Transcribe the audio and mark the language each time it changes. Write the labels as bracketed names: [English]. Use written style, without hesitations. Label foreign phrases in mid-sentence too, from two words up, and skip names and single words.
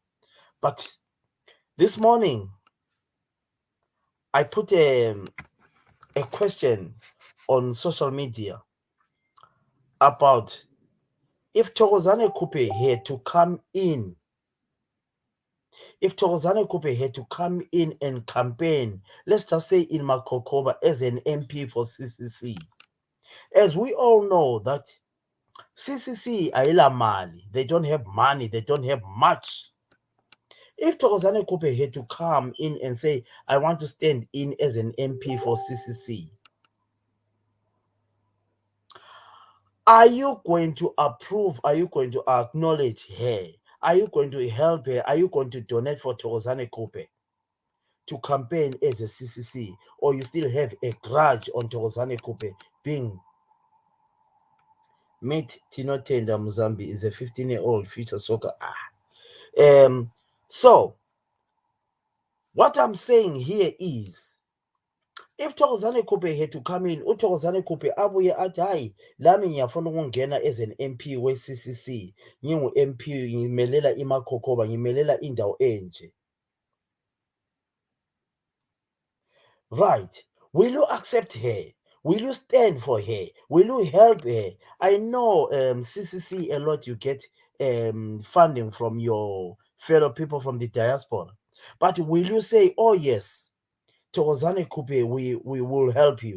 [English] But this morning I put a question on social media about if Thokozane Khuphe had to come in, if Thokozane Khuphe had to come in and campaign, let's just say in Makokoba as an MP for CCC, as we all know that CCC [North Ndebele] ayila mali, [English] they don't have money, they don't have much. If Thokozane Khuphe had to come in and say, I want to stand in as an MP for CCC, are you going to approve? Are you going to acknowledge her? Are you going to help her? Are you going to donate for Thokozane Khuphe to campaign as a CCC? Or you still have a grudge on Thokozane Khuphe being Meet Tino Tenda Muzambi is a 15-year-old future soccer. So what I'm saying here is, if Thokozane Khuphe had to come in, [North Ndebele] uThokozane Khuphe abuye athi hayi lami ngiyafuna ukungena [English] as an MP [North Ndebele] we-CCC, ngingu-MP ngimelela iMakokoba, ngimelela indawo enje. [English] Right. Will you accept her? Will you stand for her? Will you help her? I know CCC a lot you get funding from your fellow people from the diaspora. But will you say, oh yes, Thokozane Khuphe, we will help you?